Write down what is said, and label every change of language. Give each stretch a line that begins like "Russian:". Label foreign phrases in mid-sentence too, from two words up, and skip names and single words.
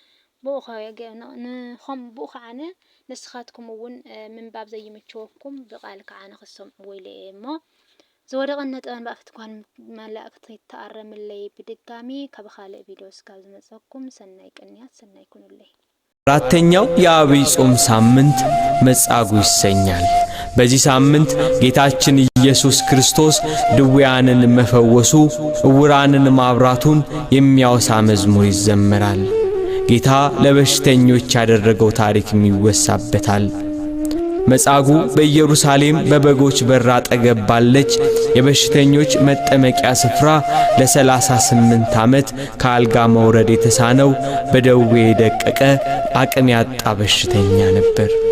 Tigrinya: ንኹም ብኡ ከዓነ ንስኻትኩም እውን ምንባብ ዘይምችወኩም ብቃል ከዓነ ክሰምዑ ኢለ እሞ ዝወደቐን ነጥበን በአፈት ጉሃን መላእክት ይተአረመለይ በድጋሚ ካብ ካልእ ቪድዮ እስካብ ዝመጸኩም ሰናይ ቅንያት ሰናይ ኩኑለይ።
Amharic: አራተኛው የአብይ ጾም ሳምንት መጻጉዕ ይሰኛል። በዚህ ሳምንት ጌታችን ኢየሱስ ክርስቶስ ድውያንን መፈወሱ ዕውራንን ማብራቱን የሚያወሳ መዝሙር ይዘመራል። ጌታ ለበሽተኞች ያደረገው ታሪክም ይወሳበታል። መጻጉዕ በኢየሩሳሌም በበጎች በር አጠገብ ባለች የበሽተኞች መጠመቂያ ስፍራ ለ38 ዓመት ከአልጋ መውረድ የተሳነው በደዌ የደቀቀ አቅም ያጣ በሽተኛ ነበር።